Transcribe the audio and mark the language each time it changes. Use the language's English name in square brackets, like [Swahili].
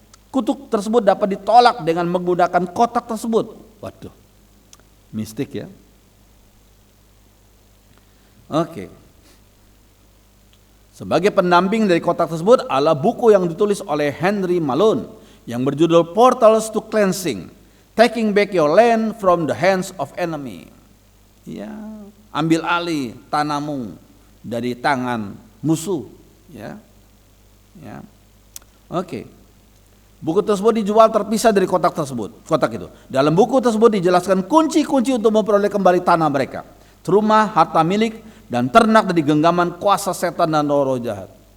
[Indonesian] Kutuk tersebut dapat ditolak dengan menggunakan kotak tersebut. Waduh, mistik ya. Oke. Sebagai pendamping dari kotak tersebut adalah buku yang ditulis oleh Henry Malone yang berjudul Portals to Cleansing. [English] Taking back your land from the hands of enemy. [Indonesian] Ya, ambil alih tanahmu dari tangan musuh. Ya, ya. Oke. Buku tersebut dijual terpisah dari kotak tersebut. Kotak itu. Dalam buku tersebut dijelaskan kunci-kunci untuk memperoleh kembali tanah mereka, rumah, harta milik, dan ternak dari genggaman kuasa setan dan roh-roh jahat.